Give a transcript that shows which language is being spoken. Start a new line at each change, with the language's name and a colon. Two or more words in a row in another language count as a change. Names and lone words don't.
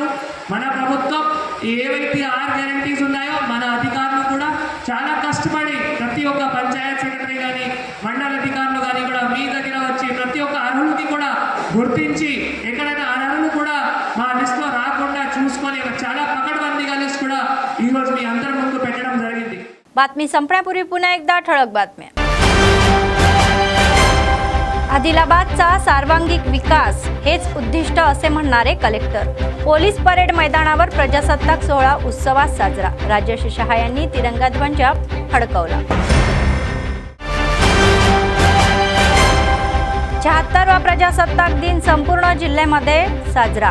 Telugu: మన ప్రభుత్వం ఏవైతే 6 గ్యారంటీస్ ఉన్నాయో మన అధికారులు కూడా చాలా కష్టపడి ప్రతి ఒక్క పంచాయత్ సెక్రటరీ కానీ మండల అధికారులు కానీ కూడా మీ దగ్గర వచ్చి ప్రతి ఒక్క అర్హులకి కూడా గుర్తించి ఎక్కడైనా అర్హులు కూడా మా లిస్టులో రాకుండా చూసుకొని చాలా పకడ్బందీగా లిస్ట్ కూడా ఈరోజు మీ అందరి ముందు పెట్టడం జరిగింది.
Marathi: बातमी संपण्यापूर्वी पुन्हा एकदा ठळक बातम्या. आदिलाबादचा सर्वांगीण विकास हेच उद्दिष्ट असे म्हणणारे कलेक्टर. पोलीस परेड मैदानावर प्रजासत्ताक सोहळा उत्सवात साजरा. राजेश शहा यांनी तिरंगा ध्वज फडकवला. 76वा प्रजासत्ताक दिन संपूर्ण जिल्ह्यामध्ये साजरा.